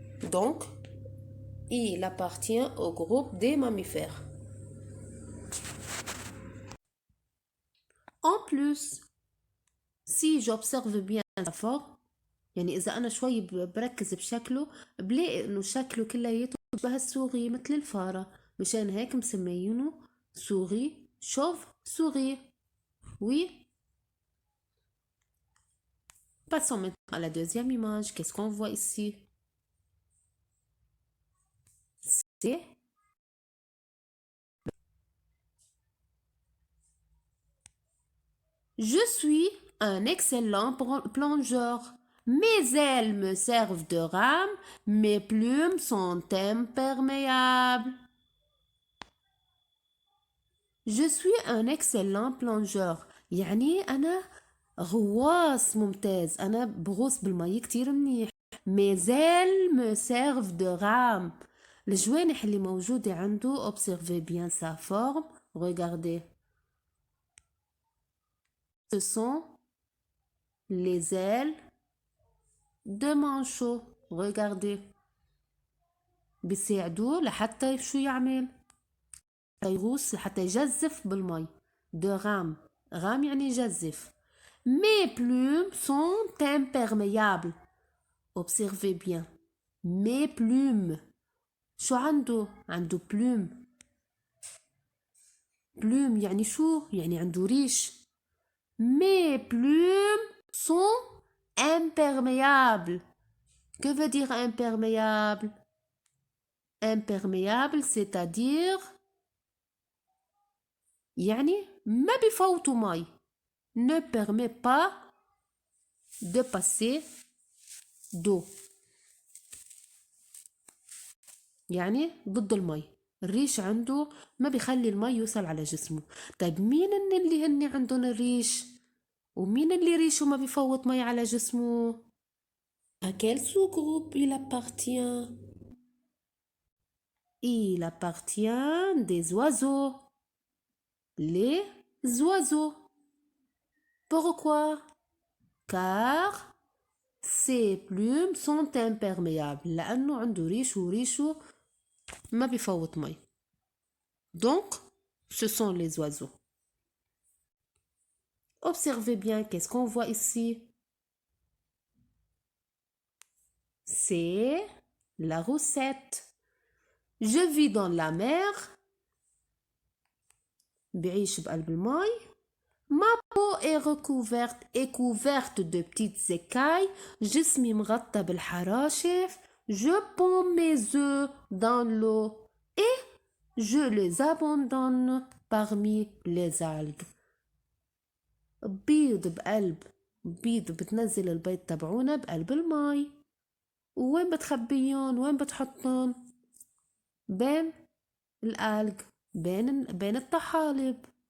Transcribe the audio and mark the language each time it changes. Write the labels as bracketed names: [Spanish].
[French] Donc, il appartient au groupe des mammifères. En plus, si j'observe bien la forme, [Arabic] يعني إذا أنا شوي بركز بشكله بلاقي إنه شكله كلياته بشبه السوغي مثل الفارة، مشان هيك مسميينه سوغي شوف سوغي. [French] Oui. Passons maintenant à la deuxième image. Qu'est-ce qu'on voit ici? C'est je suis un excellent plongeur. Mes ailes me servent de rame, mes plumes sont imperméables. Je suis un excellent plongeur. [Arabic] يعني أنا غواص ممتاز، أنا بغوص بالمي كتير منيح. [French] Mes ailes me servent de rame. [Arabic] الجوانح اللي موجودة عنده [French] observez bien sa forme. Regardez. Ce sont les ailes de manchot. Regardez. [Arabic] بيساعدوه لحتى شو يعمل؟ يغوص حتى يجزف بالمي. [French] De rame. [Arabic] rame يعني يجزف. [French] Mes plumes sont imperméables. Observez bien. Mes plumes. [Arabic] شو عنده؟ عنده plume. plume يعني شو؟ يعني عنده ريش. [French] Mes plumes sont imperméables. Que veut dire imperméable? Imperméable c'est-à-dire [Arabic] يعني ما بفوتوا مي. [French] Ne permet pas de passer d'eau. [Arabic] يعني ضد المي. الريش عنده ما بيخلي المي يوصل على جسمه. طيب مين اللي هن عندهم الريش؟ ومين اللي ريشه ما بيفوت مي على جسمه؟ [French] À quel sous-groupe il appartient? Il appartient des oiseaux. Les oiseaux. Pourquoi? Car ses plumes sont imperméables. [Arabic] لأنه عنده ريش وريشه ما بيفوت مي. [French] Donc, ce sont les oiseaux. Observez bien, qu'est-ce qu'on voit ici? C'est la roussette. Je vis dans la mer. [Arabic] بعيش بقلب المي. [French] Ma peau est couverte de petites écailles. [Arabic] جسمي مغطى بالحراشف. [French] Je ponds mes œufs dans l'eau et je les abandonne parmi les algues. [Arabic] بيض بتنزل البيض تبعونا بقلب المي. وين بتخبيهم؟ وين بتحطهم؟ بين الألج، بين الطحالب.